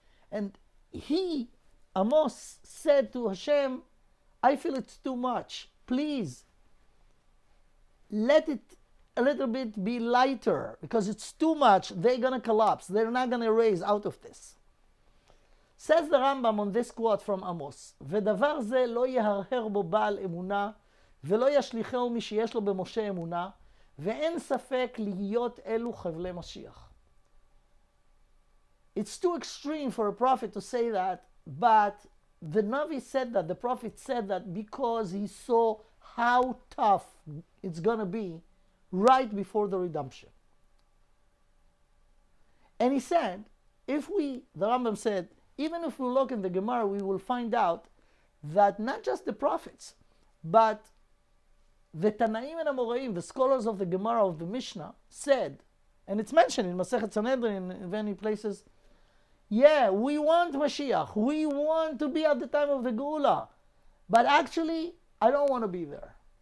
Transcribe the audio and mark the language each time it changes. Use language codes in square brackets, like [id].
[en] And Amos said to Hashem, I feel it's too much. Please, let it a little bit be lighter, because it's too much. They're going to collapse. They're not going to raise out of this. Says the Rambam on this quote from Amos, [he] "ודבר זה לא יהרהר בו בעל אמונה, ולא ישליחהו מי שיש לו במשה אמונה, ואין ספק להיות אלו חבלי משיח." [en] It's too extreme for a prophet to say that, but the Navi said that, the prophet said that because he saw how tough it's going to be right before the redemption. And he said, the Rambam said, even if we look in the Gemara, we will find out that not just the prophets, but the Tanaim and Amoraim, the scholars of the Gemara of the Mishnah, said, and it's mentioned in Masechet Sanhedrin in many places, yeah, we want Mashiach, we want to be at the time of the Geula, but actually, I don't want to be there.